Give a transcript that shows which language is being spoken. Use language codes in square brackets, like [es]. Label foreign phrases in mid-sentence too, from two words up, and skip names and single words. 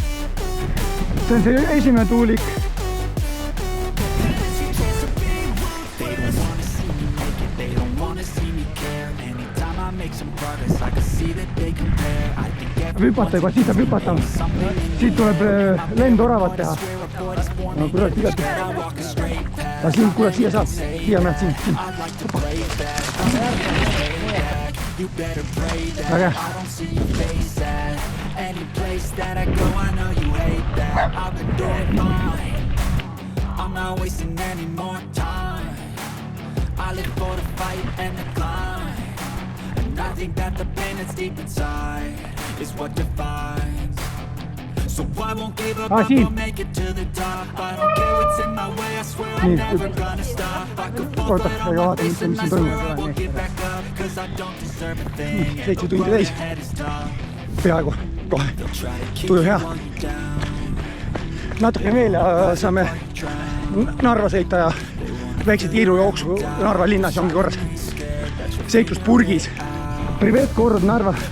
[et] See on see esimene tuulik. Hüpata juba, siis saab hüpata. Siit tuleb lendoravat teha. No kurat, igati. Aga siin, kurat, siia saab. Siia näed siin. Väga. [en] I think that the pain that's deep inside is what defines. So I won't give up, I'll make it to the top. I don't care what's in my way, I swear I'm never gonna stop. I could fall, but I won't get back up, cause I don't deserve a thing. [et] 7 tundi täis. Peaaegu, kohe. Tuju hea. Natuke veel ja saame Narva sõita ja väikse tiirujooksu Narva linnas ja ongi korras. Seiklus purgis. Privet, kord Narva.